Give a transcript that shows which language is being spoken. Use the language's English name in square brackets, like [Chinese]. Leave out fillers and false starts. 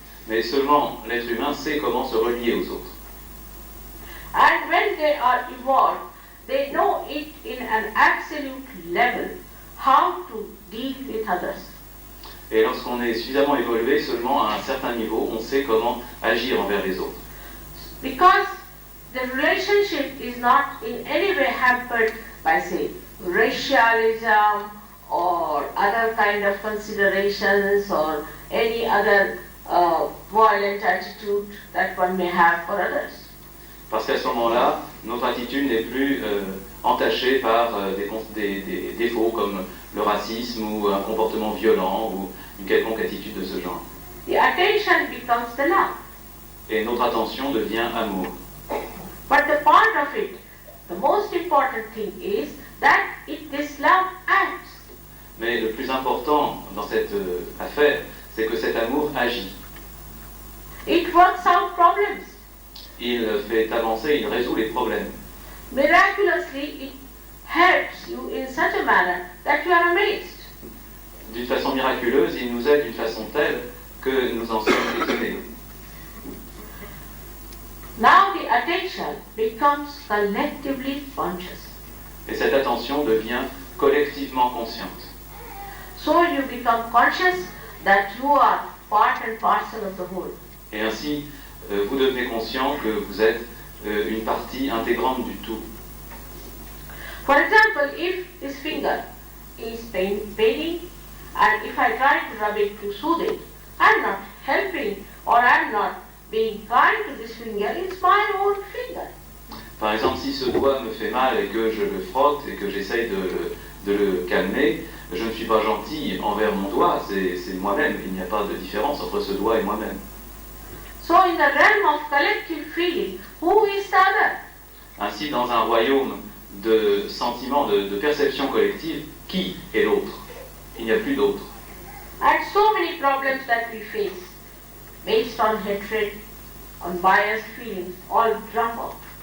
[French] Mais seulement l'être humain sait comment se relier aux autres. [English] And when they are evolved, they know it in an absolute level, how to deal with others. [French] Et lorsqu'on est suffisamment évolué, seulement à un certain niveau, on sait comment agir envers les autres. [English] Because the relationship is not in any way hampered by, say, racialism or other kind of considerations or any other violent attitude that one may have for others. [French] Parce qu'à ce moment-là, notre attitude n'est plus entachée par des défauts comme le racisme ou un comportement violent ou une quelconque attitude de ce genre. [English] The attention becomes the love. [French] Et notre attention devient amour. [English] But the part of it, the most important thing is that this love acts. [French] Mais le plus important dans cette affaire, c'est que cet amour agit. [English] It works out problems. [French] Il fait avancer, il résout les problèmes. [English] Miraculously, it helps you in such a manner that you are amazed. [French] D'une façon miraculeuse, il nous aide d'une façon telle que nous en sommes étonnés. [English] Now the attention becomes collectively conscious. [French] Et cette attention devient collectivement consciente. [English] So you become conscious that you are part and parcel of the whole. [French] Et ainsi, vous devenez conscient que vous êtes une partie intégrante du tout. [English] For example, if this finger is paining And if I try to rub it to soothe it, I'm not helping or I'm not being kind to this finger, it's my own finger. [French] Par exemple, si ce doigt me fait mal et que je le frotte et que j'essaye de le calmer, je ne suis pas gentil envers mon doigt, c'est moi-même. Il n'y a pas de différence entre ce doigt et moi-même. [English] So in the realm of collective feeling, who is the other? [French] Ainsi, dans un royaume de sentiments, de perception collective, qui est l'autre? Il n'y a plus d'autre. [English] And so many problems that we face, based on hatred, on biased feelings, all drop out.